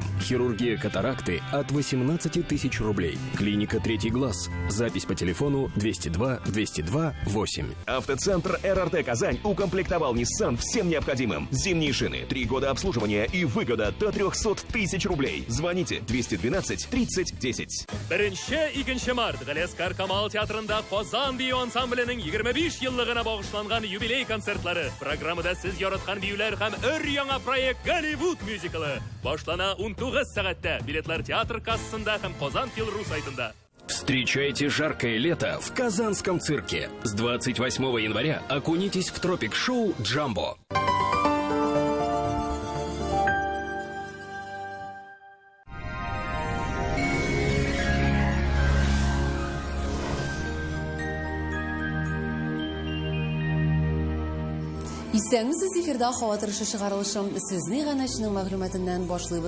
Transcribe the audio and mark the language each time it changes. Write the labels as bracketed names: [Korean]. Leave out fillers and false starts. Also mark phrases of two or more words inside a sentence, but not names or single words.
[Russian] Хирургия катаракты от 18 тысяч рублей. Клиника «Третий глаз». Запись по телефону 202-202-8. Автоцентр РРТ «Казань» укомплектовал Nissan всем необходимым. Зимние шины, 3 года обслуживания и выгода до 300 тысяч рублей. Звоните 212-30-10. [Tatar] Беренче икенче март Галескар Камал театрында Казан бию ансамбленең 25 еллыгына багышланган юбилей концертлары. Программада сез яраткан биюләр һәм өр яңа проект Голливуд мюзиклы. Башлана 19 сәгатьтә. Билетлар театр кассасында һәм Казан Тел.ру сайтында. [Russian] Встречайте жаркое лето в Казанском цирке. С 28 января окунитесь в тропик-шоу «Джамбо». [Tatar] Исәңмесез, эфирда һава торышы чыгарылышым сезнең гәнәчнең мәгълүматыннан башлыйбыз.